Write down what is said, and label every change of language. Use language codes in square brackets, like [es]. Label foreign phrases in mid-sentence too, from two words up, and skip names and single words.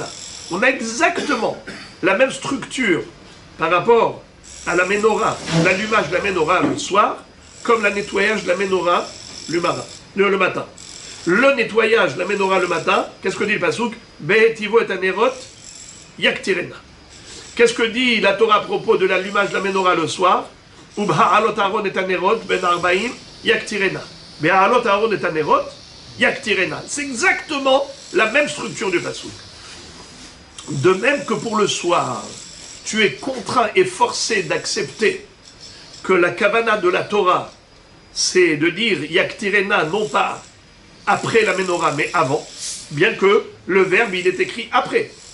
[fr] On a exactement la même structure par rapport à la Ménorah, l'allumage de la Ménorah le soir, comme le nettoyage de la Ménorah le matin. Le nettoyage de la Ménorah le matin, qu'est-ce que dit le pasouk? [he] בהיטיבו את הנרות יקטירנה. [fr] Qu'est-ce que dit la Torah à propos de l'allumage de la Ménorah le soir? [he] ובהעלות אהרן את הנרות בין הערביים יקטירנה. בהעלות אהרן את הנרות יקטירנה. [fr] C'est exactement la même structure du pasouk. De même que pour le soir, tu es contraint et forcé d'accepter que la kavana de la Torah, c'est de dire yaktirena non pas après la Ménorah mais avant, bien que le verbe il est écrit après.